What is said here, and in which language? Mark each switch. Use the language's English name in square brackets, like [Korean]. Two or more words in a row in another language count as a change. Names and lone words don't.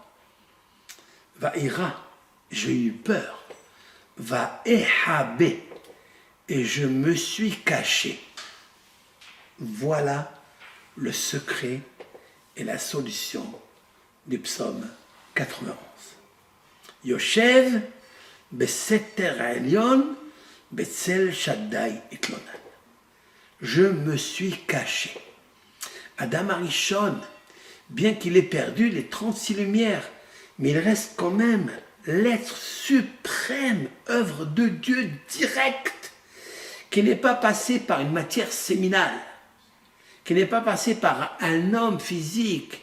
[Hebrew] ואירא, [French] j'ai eu peur. [Hebrew] ואחבא, [French] et je me suis caché. Voilà le secret et la solution du psaume 91. [Hebrew] יושב בסתר עליון בצל שדי יתלונן. [French] Je me suis caché. [Hebrew] אדם הראשון, [French] bien qu'il ait perdu les 36 lumières, mais il reste quand même l'être suprême, œuvre de Dieu directe, qui n'est pas passé par une matière séminale, qui n'est pas passé par un homme physique.